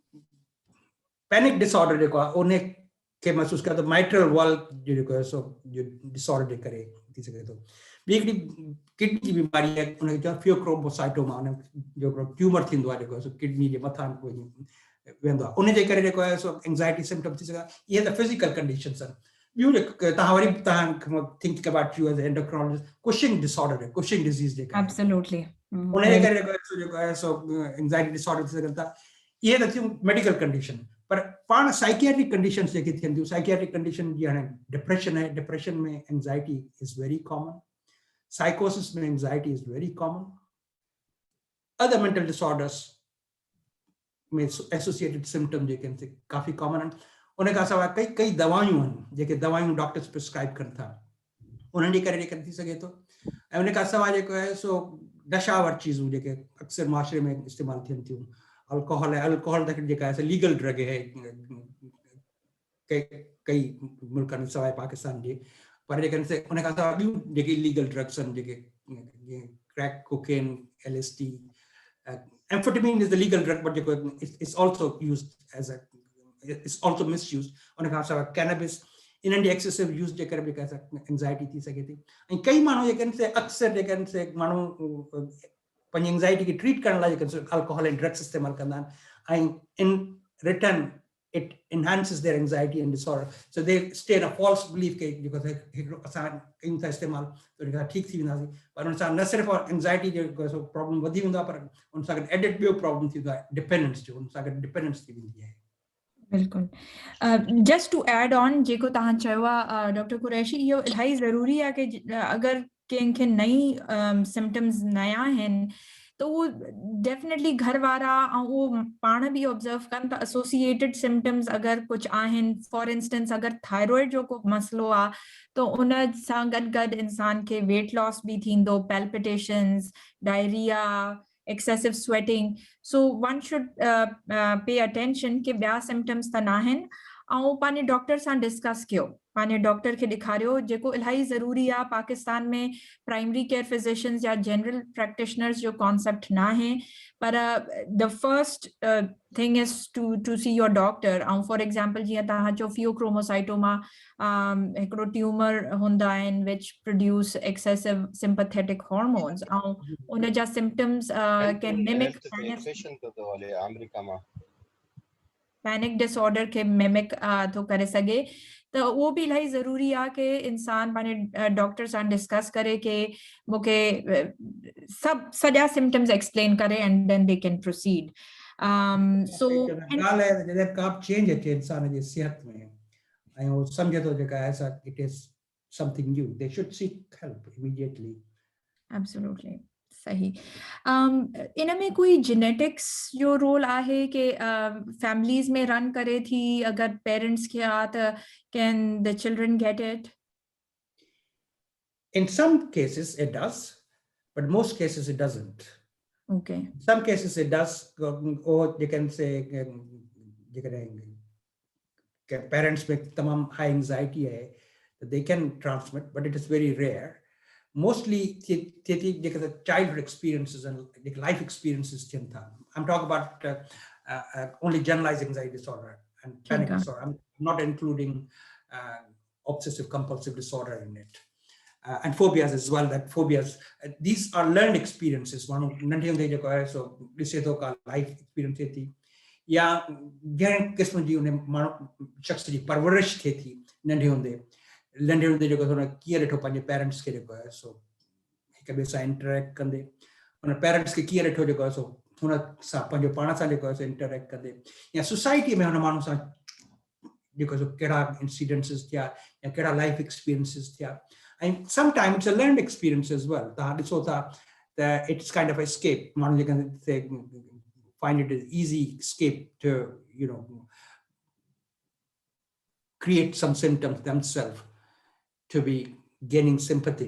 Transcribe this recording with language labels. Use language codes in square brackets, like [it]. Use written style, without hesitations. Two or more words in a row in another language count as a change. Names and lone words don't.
[en] panic disorder [sd] जेको आहे उन खे महसूसु कयो त [en] mitral valve [sd] जो जेको आहे सो डिसऑर्डर जे करे थी सघे थो ॿी हिकिड़ी किडनी जी बीमारी आहे उनखे चवंदा फियोक्रोमोसाइटोमा उन जो हिकिड़ो ट्यूमर थींदो आहे जेको आहे सो किडनी जे मथां वेंदो आहे उन जे करे जेको आहे सो [en] anxiety symptom [sd] थी सघे इहे त [en] physical conditions [sd] आहिनि ॿियूं तव्हां वरी तव्हां [en] think about you as endocrinologist Cushing disorder [sd] आहे [en] Cushing disease [sd] जेका एब्सोल्युटली उन जे करे जेको आहे सो [en] anxiety disorder [sd] थी सघनि था इहे त थियूं [en] medical condition [sd] पर पाण [en] psychiatric conditions [sd] जेके थियनि थियूं [en] psychiatric condition [sd] जी हाणे डिप्रेशन आहे डिप्रेशन में [en] anxiety is very common [sd] साइकोसिस में [en] anxiety is very common other mental disorders [sd] में [en] associated symptom [sd] जेके आहिनि काफ़ी कॉमन आहिनि उन खां सवाइ कई दवायूं आहिनि जेके दवायूं [en] doctors prescribe [sd] कनि था उन्हनि जे करे जेके थी सघे थो ऐं उन खां सवाइ जेको आहे सो नशावर चीज़ूं जेके अक्सर मुआशरे में इस्तेमालु थियनि थियूं अल्कोहल आहे अल्कोहल त जेका आहे [en] legal drug [sd] आहे कई मुल्कनि सवाइ पाकिस्तान जे पर जेके उन खां सवाइ ॿियूं जेके [en] illegal drugs [sd] आहिनि जेके [en] crack cocaine LSD amphetamine is the legal drug but [sd] जेको [en] it's also used as a is also misused. [sd] उन खां सवाइ cannabis इन्हनि जी [en] excessive use [sd] जे करे बि anxiety थी सघे थी। ऐं कई माण्हू जेके आहिनि से अक्सर जेके आहिनि से माण्हू पंहिंजी एंग्जाइटी खे ट्रीट करण लाइ जेके अल्कोहल ऐं ड्रग्स इस्तेमालु कंदा आहिनि ऐं [en] in return it enhances their anxiety and disorder. So they stay in a false belief because [sd] असां कयूं था इस्तेमालु त ठीकु थी वेंदासीं, पर उन सां न सिर्फ़ु एंग्जाइटी जो प्रॉब्लम वधी वेंदो आहे, पर उन सां गॾु एडिट ॿियो प्रॉब्लम थींदो आहे, डिपेंडेंस जो, उन सां गॾु डिपेंडेंस थी वेंदी आहे। बिल्कुलु। [en] just to add on [sd] जेको तव्हां चयो आहे डॉक्टर कुरैशी, इहो इलाही ज़रूरी आहे कि अगरि कंहिंखे नई सिम्टम्स नया आहिनि [ur] تو وہ [sd] डेफिनेटली घर वारा ऐं वो पाण भी ऑब्जर्व कनि त [en] associated symptoms [sd] अगर कुछ आहिनि, [en] for instance [sd] अगर थायराइड जो को मसलो आ तो उन सां गॾु इंसान के [en] weight loss [sd] भी थींदो, पैल्पिटेशंस, डायरिया, [en] excessive sweating. So one should pay attention [sd] कि ॿिया symptoms त नाहिनि ऐं पंहिंजे डॉक्टर सां डिस्कस कयो, पंहिंजे डॉक्टर खे ॾेखारियो, जेको इलाही ज़रूरी आहे। पाकिस्तान में [en] primary care physicians [sd] या [en] general practitioners [sd] जो कॉन्सेप्ट न आहे, पर [en] the first thing is to see your doctor. [sd] ऐं [en] for example [sd] जीअं तव्हां चयो फियोक्रोमोसाइटोमा हिकिड़ो ट्यूमर हूंदा आहिनि [en] which produce excessive sympathetic hormones [sd] ऐं उन जा सिम्टम्स [en] can mimic panic disorder [sd] के मिमिक तो करे सके। [ur] تو وہ بھی [sd] इलाही ज़रूरी आहे कि इंसान पंहिंजे डॉक्टर सां डिस्कस करे कि मूंखे सब सॼा सिम्टम्स एक्सप्लेन करे [en] and then they can proceed. [sd] सो ॻाल्हि आहे जॾहिं का चेंज अचे इंसान जी सिहत में ऐं वो सम्झे थो जेका आहे सा [en] it is something new, they should seek help immediately. [sd] एब्सोल्युटली सही। इनमें कोई जेनेटिक्स जो रोल आहे कि फैमिलीज में रन करे थी, अगर पेरेंट्स के आ त [en] can the children get it? In some cases it does, but most cases it doesn't. Okay. In some cases it does, or you can say parents with tamam high anxiety hai, they can transmit, but it is very rare. Mostly the childhood experiences and life experiences. I'm talking about only generalized anxiety disorder and panic disorder. I'm not including obsessive compulsive disorder in it. And phobias as well. That phobias, these are learned experiences. [sd] One नंढे होंदे जेको आहे सो ॾिसे थो का [en] life experience [sd] थिए थी या घणे क़िस्म जी उन माण्हू शख़्स जी परवरिश थिए थी नंढे हूंदे जेको हुन कीअं ॾिठो पंहिंजे पेरेंट्स खे जेको आहे सो हिक ॿिए सां इंटरेक्ट कंदे, हुन पेरेंट्स खे कीअं ॾिठो जेको आहे सो हुन सां पंहिंजो पाण सां जेको आहे सो इंटरेक्ट कंदे, या सोसाइटी में हुन माण्हू सां जेको सो कहिड़ा इंसिडेंसिस थिया या कहिड़ा [en] life experiences [sd] थिया। [en] And sometimes it's a learned experience as well. That it's kind of escape. You can say, find it an easy escape to, create some symptoms themselves to be gaining sympathy.